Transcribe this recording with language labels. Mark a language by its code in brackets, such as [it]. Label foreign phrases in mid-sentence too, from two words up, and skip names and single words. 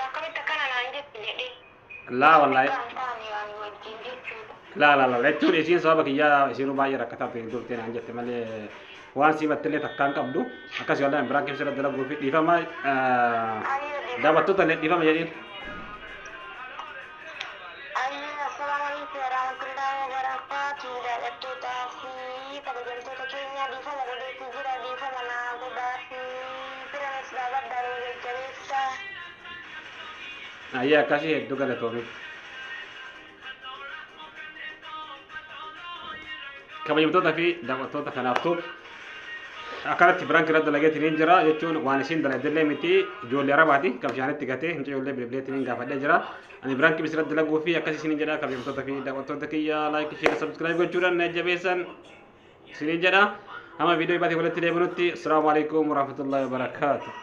[om] Akkamitti akkana naan jetti jedhee. [ar] لا والله. [om] Kan taane waan wajjin jechuudha. La jechuun isiin sababa kiyyaa isiinuu baay'ee rakkataa ta'e turtee naan jette malee waan sii battillee takkaan qabdu akkasii wallahi biraan keessa dalaguu fi dhiifama daawwattoota illee dhiifama jedhiin. [ar] السلام عليكم ورحمة الله وبركاته. [om] Jaallattootaa fi kabajamtoota keenya dhiifama godheetii jira dhiifama naa godhaa fi firanis baabaddaa yoo jajjabeessa. Ayyee akkasii hedduu galatoomi. Kabajamtoota fi daawwattoota kanaaftuu akkanatti biraankii irratti dalageetiin jira jechuun waan isiin dalagdillee miti ijoollee arabaati qabshaanitti gatee hin ijoollee bilbileetiin gaafadhee jira ani biraankii misirratti dalaguu fi akkasii isin jedha kabajamtoota fi daawwattoota kiyya [en] laayik sheer sabskiraayib [om] gochuudhaan na jabeessan isin jedha hamma viidiyoo baatee walitti deebinutti [ar] السلام عليكم ورحمة الله وبركاته.